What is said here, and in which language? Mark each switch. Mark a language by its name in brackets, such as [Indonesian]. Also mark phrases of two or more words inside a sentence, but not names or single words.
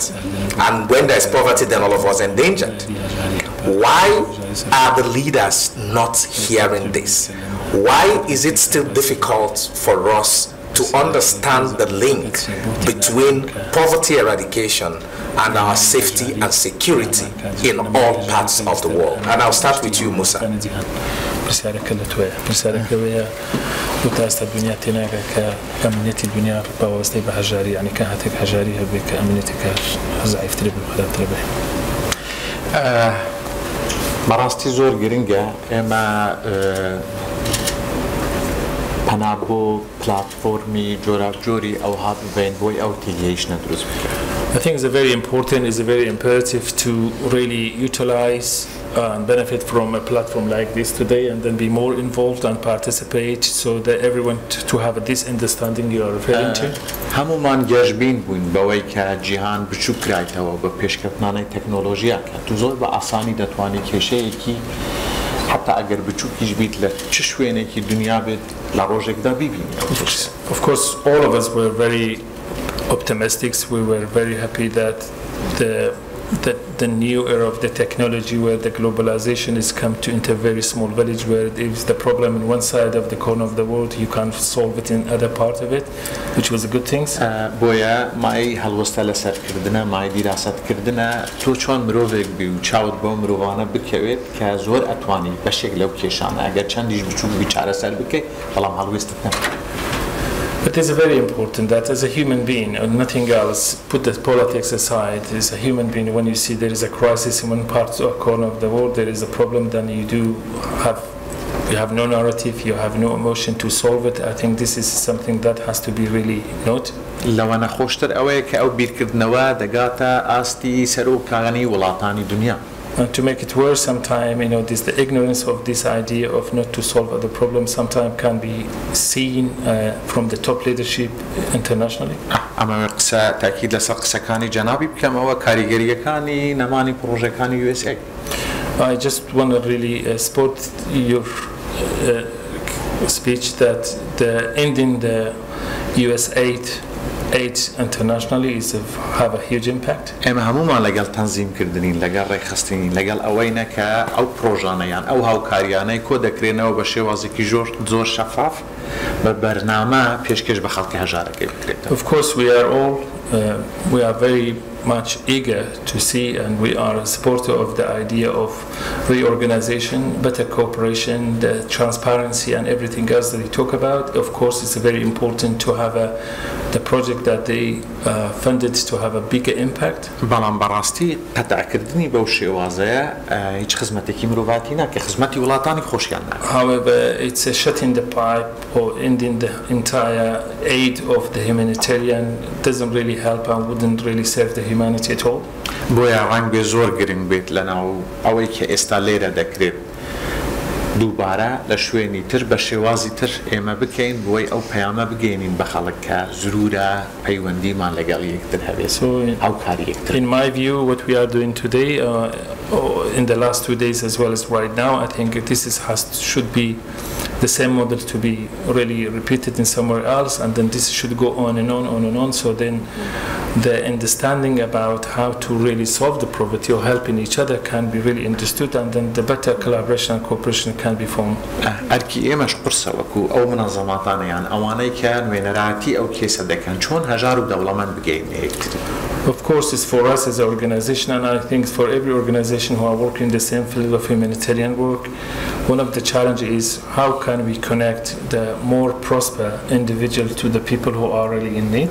[English] And when there's poverty, then all of us are endangered. Why are the leaders not hearing this? Why is it still difficult for us to understand the link between poverty eradication and our safety and security in all parts of the world? And I'll start with you, Musa. [Central Kurdish] بەڕاستی زۆر گرنگە ئێمە پەنا بۆ پلاتفۆرمی جۆراوجۆری ئەو هاتبین بۆی ئەو تێگەیشتنە دروست بکرێت. [English] I think it's very important, it's very imperative to really utilize and benefit from a platform like this today and then be more involved and participate so that everyone to have this understanding you are referring to. [Central Kurdish] هەمومان گەشتبین بووین بەوەی کە جیهان بچوو کرایتەوە بە پێشکەوتنانەی تەکنۆلۆژیا کە تو زۆر بە ئاسانی دەتوانی کێشەیەکی حتا ئەگەر بچووکیش بیت لە چ شوێنێکی دنیا بێت لە ڕۆژێکدا بیبینی. [English] Of course, all of us were very optimistic. We were very happy that the new era of the technology where the globalization is come to into a very small village where there is the problem in one side of the corner of the world, you can't solve it in other part of it, which was a good thing. [Central Kurdish] بۆیە مای هەڵوەستە لەسەرکردنە مای دیراستکردنە تۆ چۆن مرۆڤێک بی و چاوت بۆ مرۆڤانە بکەوێت کە زۆر ئەتوانی بەشێک لەو کێشانە ئەگەر چەندیش بچووک بی چارەسەر بکەیت بەڵام هەڵوێستت نەکەیت. [English] But it's very important that as a human being and nothing else, put the politics aside, as a human being, when you see there is a crisis in one part or corner of the world, there is a problem, then you have no narrative, you have no emotion to solve it. I think this is something that has to be really noted. [Central Kurdish] لەوە نەخۆشتر ئەوەیە کە ئەو بیرکردنەوە دەگاتە ئاستی سەرۆکاغنی وڵاتانی دنیا. [English] And to make it worse, sometimes the ignorance of this idea of not to solve other problems sometimes can be seen from the top leadership internationally. [Central Kurdish] ئەمە قسە تاکید لەسەر قسەکانی جەنابی بکەمەوە کاریگەریەکانی نەمانی پرۆژەکانی USA. [English] I just want to really support your speech that the ending the US aid internationally is have a huge impact. [Central Kurdish] ئێمە هەمومان لەگەڵ تەنزیمکردنین لەگەڵ ڕێکخستنین لەگەڵ ئەوەینە کە ئەو پرۆژانەیان ئەو هاوکاریانەی کۆ دەکرێنەوە بە شێوازێکی زۆر شەفاف بە بەرنامە پێشکەش بە خەڵکی هەژارەکەی بکرێتەوە. [English] Of course we are very much eager to see, and we are a supporter of the idea of reorganization, better cooperation, the transparency and everything else that you talk about. Of course, it's very important to have the project that they funded to have a bigger impact. [Central Kurdish] بەڵام بەڕاستی قەتعکردنی بەو شێوازەیە هیچ خزمەتێکی مرۆڤاتی ناکە خزمەتی وڵاتانی خۆشیان ناکە. [English] However, it's a shutting the pipe or ending the entire aid of the humanitarian doesn't really help and wouldn't really serve the humanity at all. [Central Kurdish] بۆیە ڕەنگ بێ زۆر گرنگ بێت لەناو ئەوەی کە ئێستا لێرە دەکرێت دووبارە لە شوێنی تر بە شێوازی تر ئێمە بکەین بۆی ئەو پەیامە بگەینین بە خەڵک کە زرورە پەیوەندیمان لەگەڵ یەکتر هەبێت هاوکاری یەکتر. [English] In my view, what we are doing today, in the last 2 days as well as right now, I think this should be the same model to be really repeated in somewhere else, and then this should go on and on and on. So then the understanding about how to really solve the poverty or helping each other can be really understood, and then the better collaboration and cooperation can be formed. [Central Kurdish] ئەرکی ئێمەش قرسە وەکو ئەو منەظەماتانەیان ئەوانەی کە نوێنەراتی ئەو کێسە دەکەن چۆن هەژار و دەوڵەمەند بگەین یەکتر. [English] Of course, it's for us as an organization, and I think for every organization who are working in the same field of humanitarian work, one of the challenges is how can we connect the more prosper individual to the people who are really in need.